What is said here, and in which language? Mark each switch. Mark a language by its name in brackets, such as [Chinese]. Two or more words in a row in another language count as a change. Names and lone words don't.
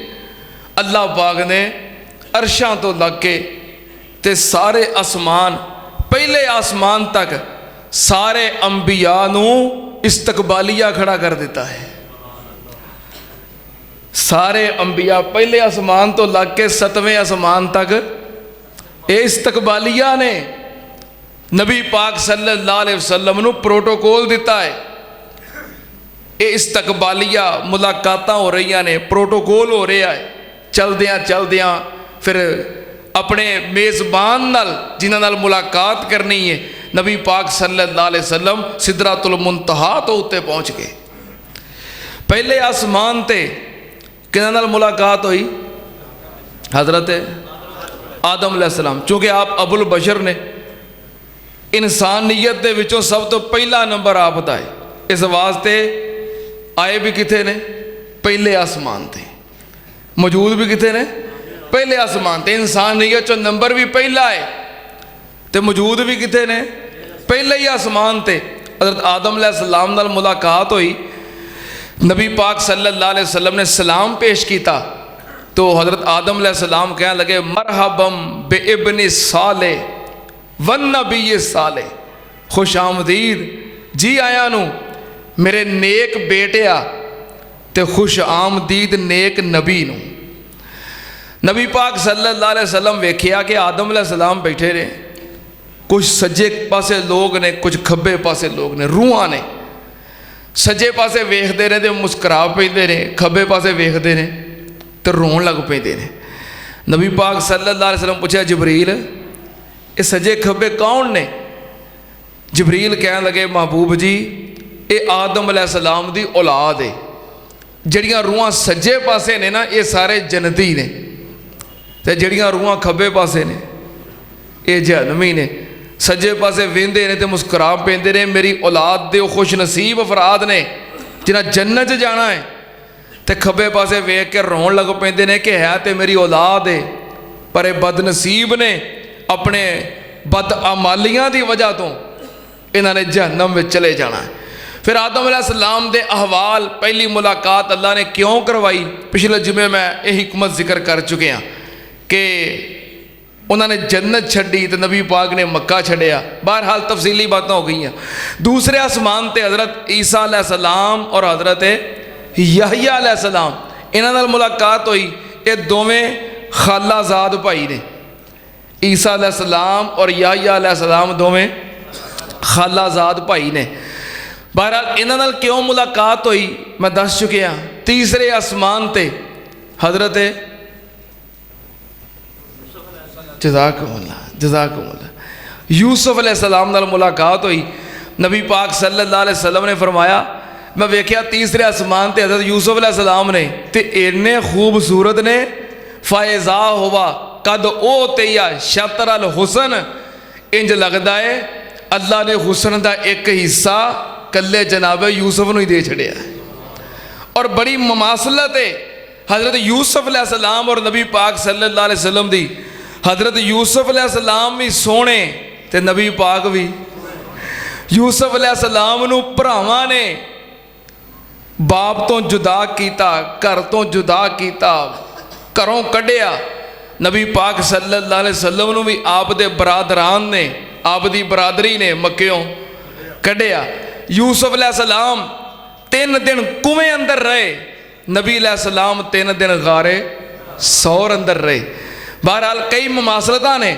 [Punjabi] اللہ پاک نے عرشاں توں لگ کے تے سارے آسمان، پہلے آسمان تک سارے انبیاء نوں استقبالیہ کھڑا کر دیتا ہے. سارے انبیاء پہلے آسمان توں لگ کے 7ویں آسمان تک ایہہ استقبالیہ نے نبی پاک [Arabic] صلى الله عليه وسلم [Punjabi] نوں پروٹوکول دتا ہے. ایہہ استقبالیہ ملاقات ہو رہی نے، پروٹوکول ہو رہا ہے. چلدیاں چلدیاں پھر اپنے میزبان نال جنہاں نال ملاقات کرنی ہے، نبی پاک [Arabic] صلى الله عليه وسلم [Punjabi] سدرۃ المنتہیٰ توں اتے پہنچ گئے. پہلے آسمان تے کنہاں نال ملاقات ہوئی، حضرت آدم علیہ السلام. چونکہ آپ ابوالبشر نے، انسانیت دے وچوں سب توں پہلا نمبر آپ دا ہے، اس واسطے آئے بھی کتھے نے، پہلے آسمان تے، موجود بھی کتھے نے، پہلے آسمان تے. انسانیت چوں نمبر بھی پہلا ہے تو موجود بھی کتھے نے، پہلے ہی آسمان تے. حضرت آدم علیہ السلام نال ملاقات ہوئی، نبی پاک [Arabic] صلى الله عليه وسلم [Punjabi] نے سلام پیش کیا تو حضرت آدم علیہ السلام کہنے لگے [Arabic] مرحبًا بالابن الصالح والنبي الصالح, [Punjabi] خوش آمدید، جی آیاں نوں میرے نیک بیٹیا تے خوش آمدید نیک نبی نوں. نبی پاک [Arabic] صلى الله عليه وسلم [Punjabi] ویکھیا کہ آدم علیہ السلام بیٹھے نے، کچھ سجے پاسے لوگ نے، کچھ کھبے پاسے لوگ نے، روحاں نے. سجے پاسے ویکھتے نے تو مسکرا پیندے نے، کھبے پاسے ویکھتے نے تو رون لگ پیندے نے. نبی پاک [Arabic] صلى الله عليه وسلم [Punjabi] پوچھا جبریل ایہہ سجے کھبے کون نے? جبریل کہنے لگے محبوب جی ایہہ آدم علیہ السلام دی اولاد ہے. جیہڑیاں روحاں سجے پاسے نے ناں، ایہہ سارے جنتی نے، تے جیہڑیاں روحاں کھبے پاسے نے ایہہ جہنمی نے، سجے پاسے ویندے نے تے مسکرا پیندے نے میری اولاد دے خوش نصیب افراد نے جنہاں جنت جانا ہے، تے کھبے پاسے ویکھ کے رون لگ پیندے نے کہ ہے تو میری اولاد ہے پر ایہہ بدنصیب نے اپنے بداعمالیاں کی وجہ توں انہوں نے جہنم میں چلے جانا ہے. پھر آدم علیہ السلام دے احوال پہلی ملاقات اللہ نے کیوں کروائی, [Urdu] پچھلے جمعے میں یہ حکمت ذکر کر چکے ہیں [Punjabi] کہ انہوں نے جنت چھڈی تو نبی پاک نے مکہ چھڈیا. [Urdu] بہرحال تفصیلی باتیں ہو گئی. [Punjabi] دوسرے آسمان تے حضرت عیسیٰ علیہ السلام اور حضرت یحییٰ علیہ السلام انہاں نال ملاقات ہوئی. ایہہ دوویں خالہ زاد بھائی نے، عیسیٰ علیہ السلام اور یحییٰ علیہ السلام دوویں خالہ زاد بھائی نے. بہرحال انہاں نال کیوں ملاقات ہوئی میں دس چکیا. تیسرے آسمان تے حضرت جزاکم اللہ یوسف علیہ السلام نال ملاقات ہوئی. نبی پاک [Arabic] صلى الله عليه وسلم [Punjabi] نے فرمایا میں ویکھیا تیسرے آسمان تے حضرت یوسف علیہ السلام نے تے اِنے خوبصورت نے, [Arabic] فإذا هو قد أعطي شطر الحسن, [Punjabi] انج لگتا ہے اللہ نے حسن کا ایک حصہ کلے جناب یوسف نوں ہی دے چھڈیا. اور بڑی مماثلت ہے حضرت یوسف علیہ السلام اور نبی پاک [Arabic] صلى الله عليه وسلم [Punjabi] دی. حضرت یوسف علیہ السلام بھی سونے تے نبی پاک بھی. یوسف علیہ السلام نوں بھراواں نے باپ توں جدا کیا، گھر توں جدا کیا، گھروں کڈھیا. نبی پاک [Arabic] صلى الله عليه وسلم [Punjabi] نوں بھی آپ دے برادران نے، آپ دی برادری نے مکیوں کڈھیا. یوسف علیہ السلام 3 دن کنویں اندر رہے، نبی علیہ السلام 3 دن غار ثور اندر رہے. بہرحال کئی مماثلتاں نے.